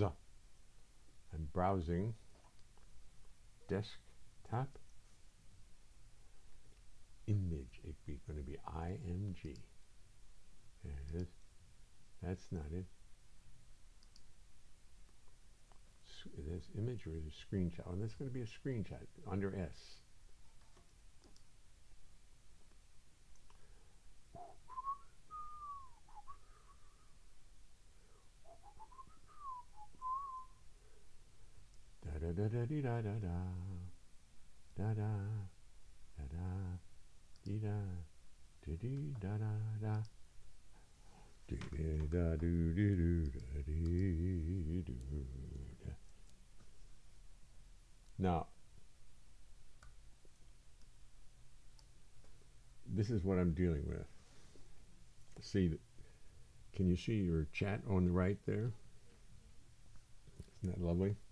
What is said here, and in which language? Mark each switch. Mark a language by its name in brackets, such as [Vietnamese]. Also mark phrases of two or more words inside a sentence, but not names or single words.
[English] I'm browsing desktop image. It's going to be IMG. There it is. That's not it. Is this image or is it a screenshot? Oh, that's going to be a screenshot under S. Da da da da dee da da da da da da da dee da dee da da da dee da do dee do da dee do da. Now, this is what I'm dealing with. See, can you see your chat on the right there? Isn't that lovely?